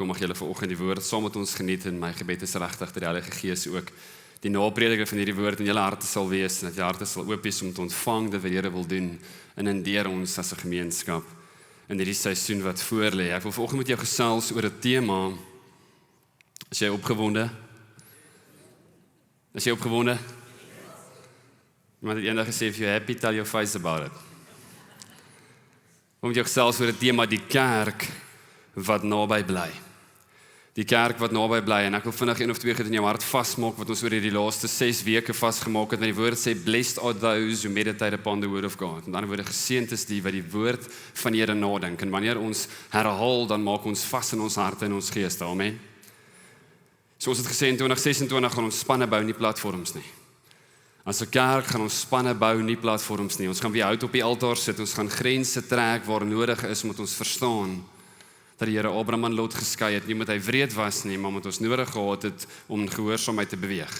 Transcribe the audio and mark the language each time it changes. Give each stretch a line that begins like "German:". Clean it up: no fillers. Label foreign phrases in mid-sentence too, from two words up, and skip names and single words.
Afrikaans: Mag julle vanoggend die woord saam met ons geniet en my gebed is regtig dat die Heilige Gees ook die naprediker van hierdie woord in julle harte sal wees en dat julle harte sal oop wees om te ontvang wat die Here wil doen en deur ons as 'n gemeenskap in hierdie seisoen wat voorlê. Ek wil vanoggend met jou gesels oor 'n tema. Is jy opgewonde? Is jy opgewonde? Iemand het eendag gesê,
English: if you're happy, tell your face about it.
Afrikaans: Om jou gesels oor 'n tema, die kerk wat naby bly. Die kerk wat naby bly, en ek wil vinnig 1 of 2 goed in jou hart vasmaak, wat ons oor hierdie laaste 6 weke vasgemaak het, met die woord sê,
English: blessed are those who meditate upon the word of God.
Afrikaans: Met ander woorde, geseënd is die wat die woord van die Here nadink, en wanneer ons herhaal, dan maak ons vas in ons harte en ons geeste, amen. So ons het gesê, in 2026 gaan ons spanne bou, nie platforms nie. As 'n kerk gaan ons spanne bou, nie platforms nie. Ons gaan weer hout op die altaar sit, ons gaan grense trek waar nodig is, moet ons verstaan dat die Here Abraham en Lot geskei het, nie omdat hy wreed was nie, maar omdat ons nodig gehad het om gehoorsaamheid te beweeg.